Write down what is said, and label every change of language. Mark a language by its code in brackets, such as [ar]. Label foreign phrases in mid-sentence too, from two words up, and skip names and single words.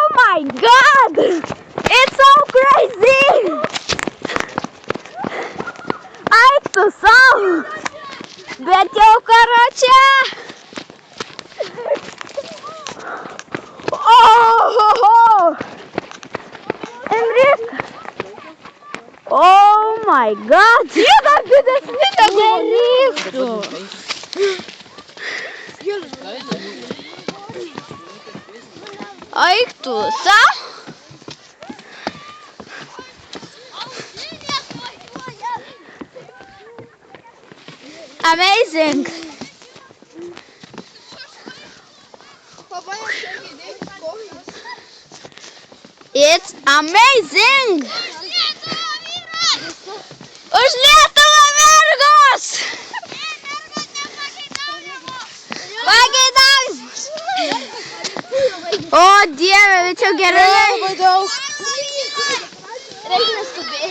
[en] my god! It's so crazy! [lt] Eik tu savo! Bet jau karoče! Oh! Enrik! [en] Oh my god! [lt] Jie dar didesni negu nereiktų! Eik tu savo! [en] Amazing! It's amazing! [lt] Už Lietuvą mergos! Pageidavimus! O Dieve, bet čia gerai! Labai daug. Reikia neskubėti.